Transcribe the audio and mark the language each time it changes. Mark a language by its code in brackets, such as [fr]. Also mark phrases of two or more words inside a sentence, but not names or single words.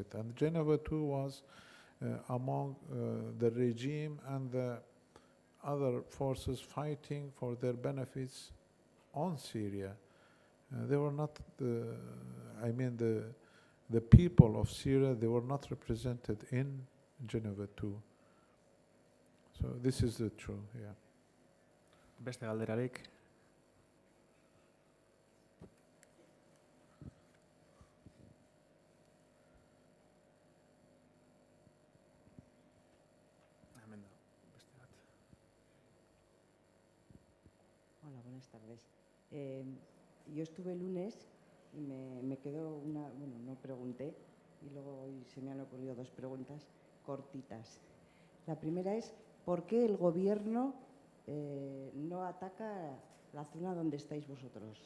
[en] And Geneva II was among the regime and the other forces fighting for their benefits on Syria. They were not the people of Syria, they were not represented in Geneva II. So this is the truth, yeah. [eu] Beste galderarik? Hemen dago, beste bat. [es] Hola, buenas tardes. Yo estuve el lunes y me quedó una, bueno, no pregunté, y luego hoy se me han ocurrido dos preguntas cortitas. La primera es, ¿por qué el gobierno no ataca la zona donde estáis vosotros?